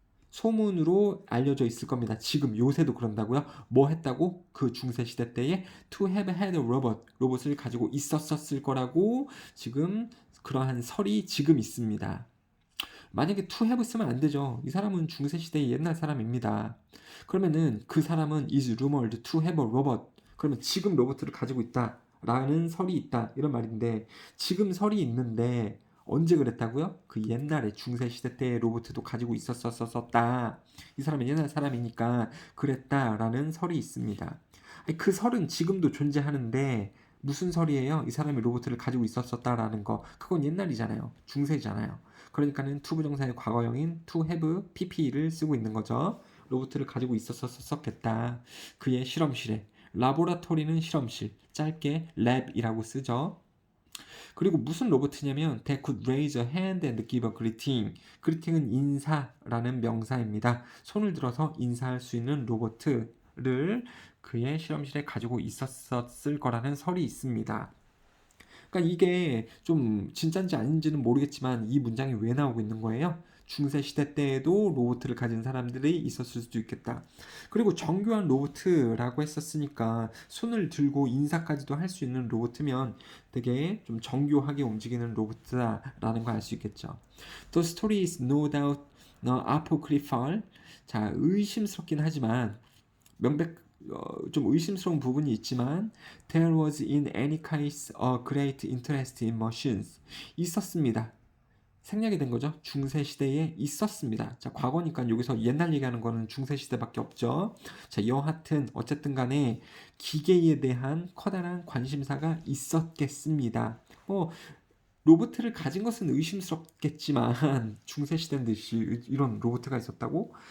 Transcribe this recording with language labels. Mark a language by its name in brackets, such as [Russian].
[Korean] 소문으로 알려져 있을 겁니다. 지금 요새도 그런다고요? 뭐 했다고? 그 중세 시대 때에 [English] to have had a robot, [Korean] 로봇을 가지고 있었을 거라고 지금 그러한 설이 지금 있습니다. 만약에 to have 쓰면 안 되죠. 이 사람은 중세 시대의 옛날 사람입니다. [English] 그러면은 [Korean] 그 사람은 [English] is rumored to have a robot. [Korean] 그러면 지금 로봇을 가지고 있다. 라는 설이 있다. 이런 말인데 지금 설이 있는데 언제 그랬다고요? 그 옛날에 중세시대 때 로봇도 가지고 있었었다. 이 사람은 옛날 사람이니까 그랬다라는 설이 있습니다. 그 설은 지금도 존재하는데 무슨 설이에요? 이 사람이 로봇을 가지고 있었었다라는 거. 그건 옛날이잖아요. 중세잖아요. 그러니까는 to 부정사의 과거형인 to have pp를 쓰고 있는 거죠. 로봇을 가지고 있었겠다. 그의 실험실에. 라보라토리는 실험실, 짧게 랩이라고 쓰죠. 그리고 무슨 로봇이냐면 [English] they could raise a hand and give a greeting. [Korean] greeting은 인사라는 명사입니다. 손을 들어서 인사할 수 있는 로봇을 그의 실험실에 가지고 있었을 거라는 설이 있습니다. 그러니까 이게 좀 진짜인지 아닌지는 모르겠지만 이 문장이 왜 나오고 있는 거예요? 중세시대 때에도 로봇을 가진 사람들이 있었을 수도 있겠다. 그리고 정교한 로봇이라고 했었으니까 손을 들고 인사까지도 할 수 있는 로봇이면 되게 좀 정교하게 움직이는 로봇이다라는 걸 알 수 있겠죠. [English] The story is no doubt apocryphal. [Korean] 자, 의심스럽긴 하지만 좀 의심스러운 부분이 있지만 [English] there was in any case a great interest in machines. [Korean] 있었습니다. 생략이 된 거죠. 중세시대에 있었습니다. 자, 과거니까 여기서 옛날 얘기하는 거는 중세시대밖에 없죠. 자, 여하튼 어쨌든 간에 기계에 대한 커다란 관심사가 있었겠습니다. 로봇을 가진 것은 의심스럽겠지만 중세시대인데 이런 로봇가 있었다고?